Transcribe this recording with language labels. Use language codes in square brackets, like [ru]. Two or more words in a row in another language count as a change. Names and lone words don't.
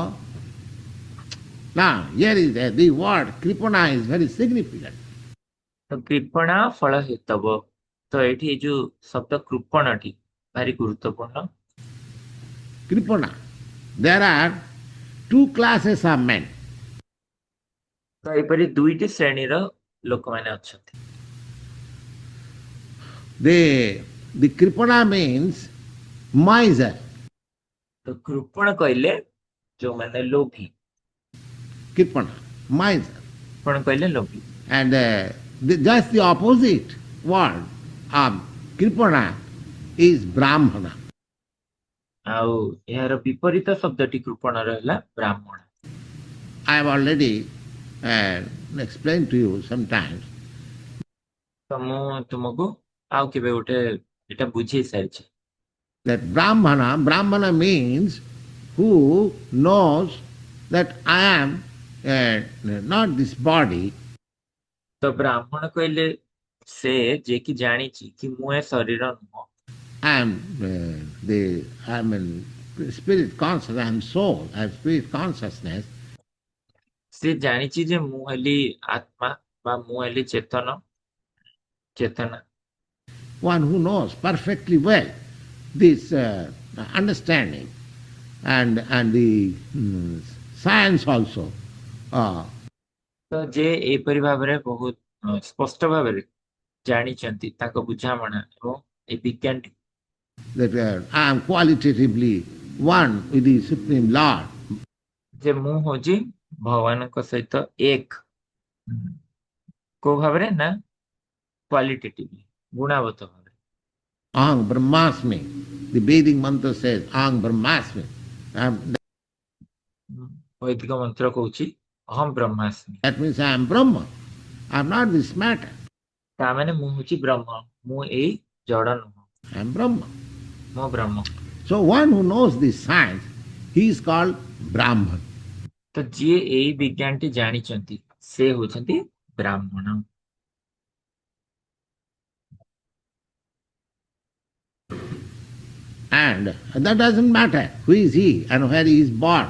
[en] Now, here is the word kripana is very significant. [sa] ତ କୃପଣା ଫଳ ହେତବ। [or] ତ ଏଠି ଏ ଯୋଉ ଶବ୍ଦ କୃପଣଟି ଭାରି ଗୁରୁତ୍ୱପୂର୍ଣ୍ଣ। [en] Kripana. There are two classes of men. [or] ତ ଏପରି ଦୁଇଟି ଶ୍ରେଣୀର ଲୋକମାନେ ଅଛନ୍ତି। [en] The kripana means miser. [or] ତ କୃପଣ କହିଲେ ଯୋଉମାନେ ଲୋଭୀ, [en] Kripana, miser. [or] କୃପଣ କହିଲେ ଲୋଭୀ। [en] And just the opposite word of kripana is brahmana. [or] ଆଉ ଏହାର ବିପରୀତ ଶବ୍ଦଟି କୃପଣର ହେଲା ବ୍ରାହ୍ମଣ। [en] I have already explained to you sometimes [or] ତ ମୁଁ ତୁମକୁ ଆଉ କେବେ ଗୋଟେ ଏଟା ବୁଝେଇ ସାରିଛି [en] that brahmana means who knows that I am not this body. [or] ତ ବ୍ରାହ୍ମଣ କହିଲେ ସେ ଯେ କି ଜାଣିଛି କି ମୁଁ ଏ ଶରୀର ନୁହଁ, [en] I am spirit conscious, I am soul, I have spirit consciousness. [or] ସେ ଜାଣିଛି ଯେ ମୁଁ ହେଲି ଆତ୍ମା ବା ମୁଁ ହେଲି ଚେତନା। [en] One who knows perfectly well this understanding and the science also. [or] ତ ଯେ ଏପରି ଭାବରେ ବହୁତ ସ୍ପଷ୍ଟ ଭାବରେ ଜାଣିଛନ୍ତି ତାଙ୍କ ବୁଝାମଣା ଏବଂ ଏ ବିଜ୍ଞାନଟି [en] That I am qualitatively one with the Supreme Lord. [or] ଯେ ମୁଁ ହଉଛି ଭଗବାନଙ୍କ ସହିତ ଏକ। କୋଉ ଭାବରେ ନା କ୍ୱାଲିଟେଟିଭଲି, ଗୁଣାଗତ ଭାବରେ। [sa] Aham Brahmasmi. [en] The Vedic mantra says [sa] Aham Brahmasmi. [or] ବୈଦିକ ମନ୍ତ୍ର କହୁଛି [sa] ଅହମ୍ ବ୍ରହ୍ମାସ୍ମି। [en] That means I am Brahma. I am not this matter. [or] ତା ମାନେ ମୁଁ ହଉଛି ବ୍ରହ୍ମ, ମୁଁ ଏଇ ଜଡ ନୁହଁ, [en] I am Brahma. [or] ମୁଁ ବ୍ରହ୍ମ। [en] So one who knows this science, he is called Brahman. [or] ତ ଯିଏ ଏଇ ବିଜ୍ଞାନଟି ଜାଣିଛନ୍ତି ସେ ହଉଛନ୍ତି ବ୍ରାହ୍ମଣ। [en] And that doesn't matter who is he and where he is born.